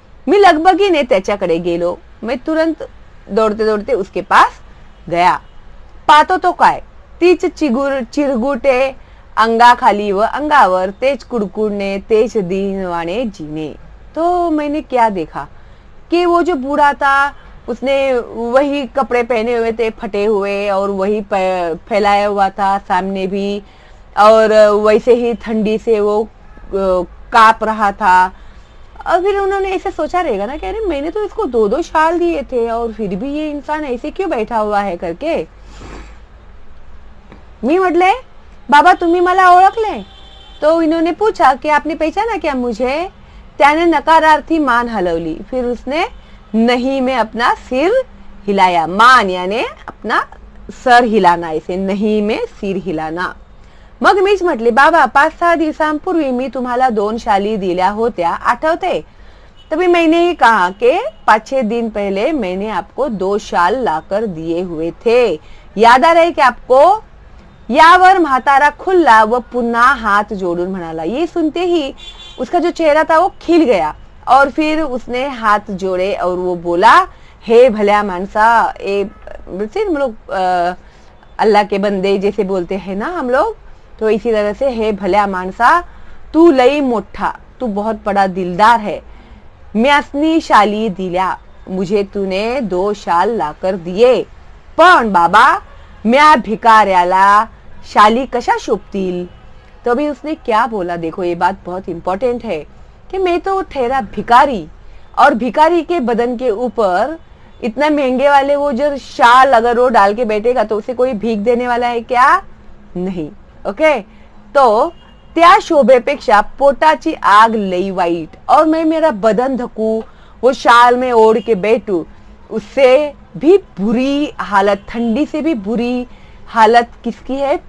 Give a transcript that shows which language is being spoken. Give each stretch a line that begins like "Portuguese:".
Marathi: मी लगबगीने त्याच्याकडे गेलो.
Hindi: मैं तुरंत दौड़ते दौड़ते उसके पास गया.
Marathi: पाहतो तो काय, तीच चिरगुटे अंगाखाली व अंगावर, तेज कुडकुडणे, तेज दीनवाणे जीने.
Hindi: तो मैंने क्या देखा कि वो जो बूढ़ा था उसने वही कपड़े पहने हुए थे, फटे हुए, और वही फैलाया हुआ था सामने भी, और वैसे ही ठंडी से वो कांप रहा था. और फिर उन्होंने ऐसे सोचा रहेगा ना कि अरे मैंने तो इसको 2-2 शाल दिए थे और फिर भी ये इंसान ऐसे क्यों बैठा हुआ है करके.
Marathi: मी म्हटले, बाबा तुम्ही मला ओळखले?
Hindi: तो इन्होंने पूछा कि आपने पहचाना क्या मुझे?
Marathi: त्याने नकारार्थी मान हलवली.
Hindi: फिर उसने नहीं में अपना सिर हिलाया. मान याने अपना सर हिलाना, ऐसे नहीं में सिर हिलाना.
Marathi: मग मीच म्हटले, बाबा 5-6 दिवसांपूर्वी मी तुम्हाला 2 शाली दिल्या होत्या, आठवते?
Hindi: तभी मैंने ही कहा कि 5-6 दिन पहले मैंने आपको 2 शाल लाकर दिए हुए थे. याद आ रहा है कि आपको?
Marathi: यावर म्हातारा खुल्ला व पुन्हा हाथ जोड़ून म्हणाला.
Hindi: ये सुनते ही उसका जो चेहरा था वो खिल गया और फिर उसने हाथ जोड़े और वो बोला,
Marathi: हे भल्या मानसा.
Hindi: हम लोग अल्लाह के बंदे जैसे बोलते हैं ना हम लोग, तो इसी तरह से
Marathi: हे भल्या मानसा, तू लई मोठा,
Hindi: तू बहुत बड़ा दिलदार है.
Marathi: म्यासनी शाली दिल्या,
Hindi: मुझे तूने 2 शाल लाकर दिए.
Marathi: पण बाबा म्या भिकाऱ्याला शाली कशा शोभतील?
Hindi: तो अभी उसने क्या बोला, देखो ये बात बहुत इंपॉर्टेंट है कि मैं तो ठहरा भिकारी, और भिकारी के बदन के ऊपर इतना महंगे वाले वो जो शाल अगर वो डाल के बैठेगा तो उसे कोई भीख देने वाला है क्या? नहीं. ओके, तो
Marathi: त्या शोभेपेक्षा पोटाची आग लई वाईट,
Hindi: और मैं मेरा बदन धकू, वो शाल में ओढ़ के बैठू, उससे भी बुरी हालत, ठंडी से भी बुरी हालत किसकी है?